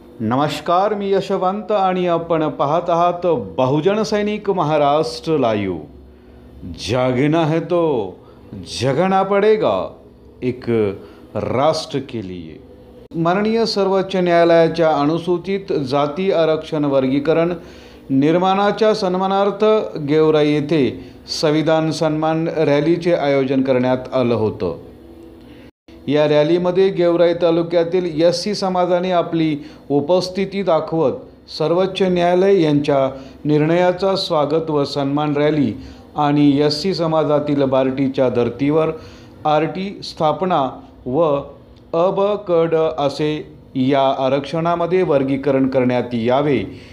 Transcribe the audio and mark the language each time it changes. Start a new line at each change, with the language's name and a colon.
Marathi: नमस्कार, मी यशवंत आणि आपण पाहत आहात बहुजन सैनिक महाराष्ट्र लाईव्ह।
Hindi: जागना है तो जगना पड़ेगा, एक राष्ट्र के लिए।
Marathi: माननीय सर्वोच्च न्यायालयाच्या अनुसूचित जाती आरक्षण वर्गीकरण निर्माणाच्या सन्मानार्थ गेवराई येथे संविधान सन्मान रॅलीचे आयोजन करण्यात आलं होतं। या रॅलीमध्ये गेवराई तालुक्यातील एससी समाजाने आपली उपस्थिती दाखवत सर्वोच्च न्यायालय यांच्या निर्णयाचा स्वागत व सन्मान रॅली आणि एससी समाजातील बार्टीच्या धर्तीवर आरटी स्थापना व अ, ब, क, ड असे या आरक्षणामध्ये वर्गीकरण करण्यात यावे